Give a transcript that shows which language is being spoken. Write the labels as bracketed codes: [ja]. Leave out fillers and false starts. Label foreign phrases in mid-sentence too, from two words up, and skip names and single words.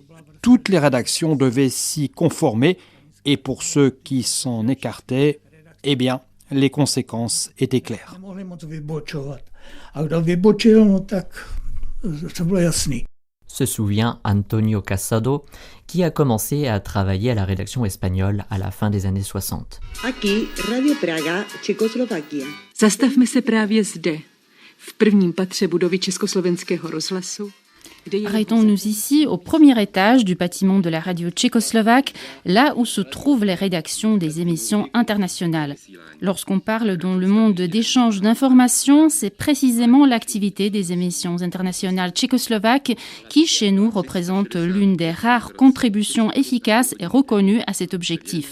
[fr] Toutes les rédactions devaient s'y conformer, et pour ceux qui s'en écartaient, eh bien, les conséquences étaient claires. Se souvient Antonio Casado, qui a commencé à travailler à la rédaction espagnole à la fin des années 60. [es] Aquí, Radio Praga, Tchécoslovaquie. [cs] Zastavme se právě zde, v prvním patře budovy Československého rozhlasu. [fr] Arrêtons-nous ici, au premier étage du bâtiment de la radio tchécoslovaque, là où se trouvent les rédactions des émissions internationales. Lorsqu'on parle dans le monde d'échange d'informations, c'est précisément l'activité des émissions internationales tchécoslovaques qui, chez nous, représente l'une des rares contributions efficaces et reconnues à cet objectif.